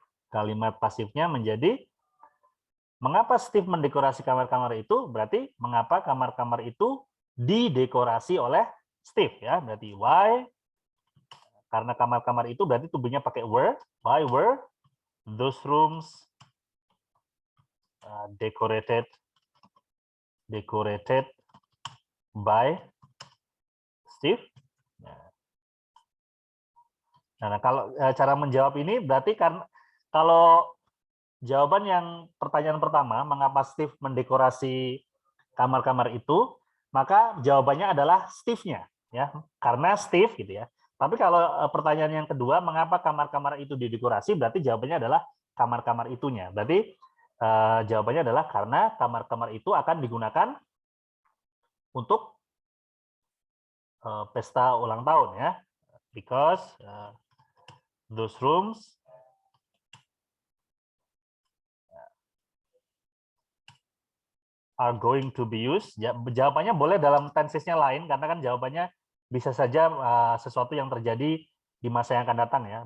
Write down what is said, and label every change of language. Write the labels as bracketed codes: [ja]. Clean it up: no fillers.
[id] Kalimat pasifnya menjadi, mengapa Steve mendekorasi kamar-kamar itu? Berarti mengapa kamar-kamar itu didekorasi oleh Steve ya. Berarti why, karena kamar-kamar itu berarti tubuhnya pakai were. [en] Why were those rooms decorated by Steve? [id] Nah, kalau cara menjawab ini berarti kan kalau jawaban yang pertanyaan pertama, mengapa Steve mendekorasi kamar-kamar itu, maka jawabannya adalah Steve-nya ya, karena Steve gitu ya. Tapi kalau pertanyaan yang kedua, mengapa kamar-kamar itu didekorasi, berarti jawabannya adalah kamar-kamar itunya. Berarti jawabannya adalah karena kamar-kamar itu akan digunakan untuk pesta ulang tahun ya. [en] Because those rooms are going to be used. [id] Ya, jawabannya boleh dalam tenses-nya lain, karena kan jawabannya bisa saja sesuatu yang terjadi di masa yang akan datang ya.